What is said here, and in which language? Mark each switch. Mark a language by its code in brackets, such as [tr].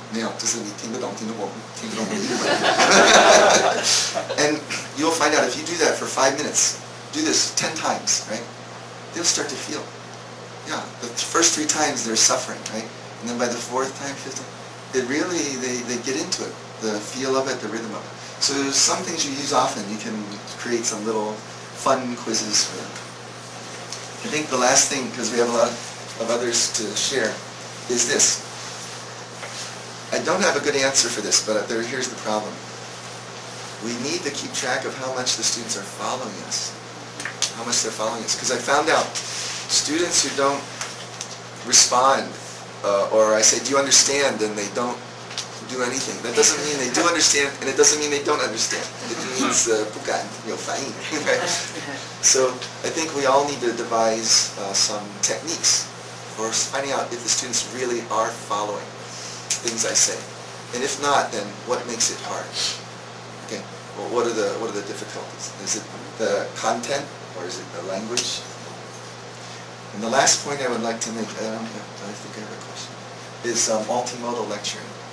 [zh] 没有，就是你听不懂日文。 [en] And you'll find out if you do that for 5 minutes, do this 10 times, right? They'll start to feel. Yeah, the first 3 times they're suffering, right? And then by the 4th time, 5th time, it really, they get into it. The feel of it, the rhythm of it. So some things you use often, you can create some little fun quizzes for them. I think the last thing, because we have a lot of others to share, is this. I don't have a good answer for this, but here's the problem. We need to keep track of how much the students are following us. How much they're following us. Because I found out students who don't respond, or I say, do you understand, and they don't do anything. That doesn't mean they do understand, and it doesn't mean they don't understand. It means [zh] 不敢有反应. [en] So I think we all need to devise some techniques for finding out if the students really are following things I say. And if not, then what makes it hard? Okay. Well, what are the difficulties? Is it the content, or is it the language? And the last point I would like to make, I think I have a question, is multimodal lecturing.